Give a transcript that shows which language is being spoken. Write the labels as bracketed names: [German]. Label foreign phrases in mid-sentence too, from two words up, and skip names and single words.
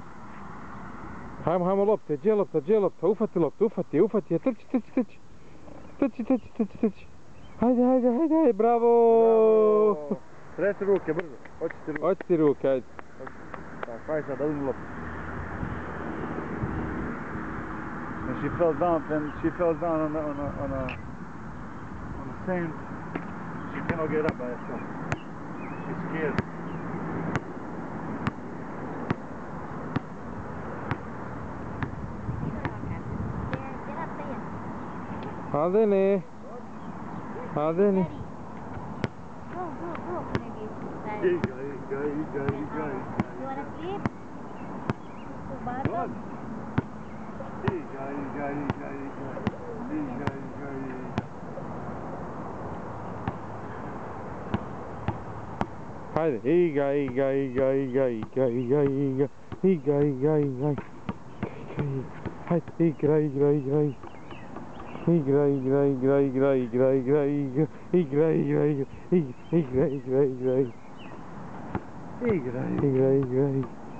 [Bosnian] Hajmo lopte, gdje je lopta? Ufati loptu, ufati je, trči. Trči. Hajde, bravo! Tresi ruke, brzo. Hoći ti ruke, hajde. Tako, hajde sad, da uzmi loptu. [English] And she fell down on the sand. She cannot get up by herself. She's scared. Adene. Go. Maybe. [Bosnian] Iga. [English] You wanna sleep? To bathroom? [Bosnian] Iga. Hajde, iga. Hajde, igra. Igra.